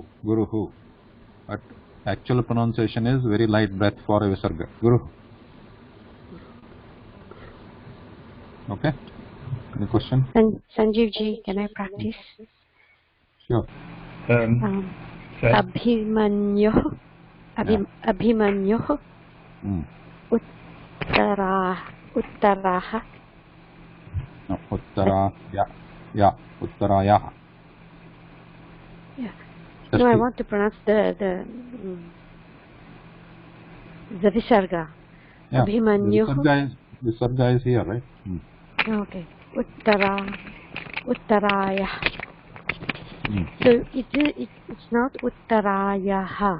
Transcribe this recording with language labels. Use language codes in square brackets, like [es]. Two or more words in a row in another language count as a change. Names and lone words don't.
[en] But actual pronunciation is very light breath for a Visarga, Guru. Okay? Any question? Sanjeev ji, can I practice? Sure. Abhimanyu. Uttaraha. No, Uttaraya. Uttarayaha. Yeah. No, I want to pronounce the Visarga. Yeah. Abhimanyu. Visarga is here, right? Okay. Uttaraya. So it's not Uttarayaha.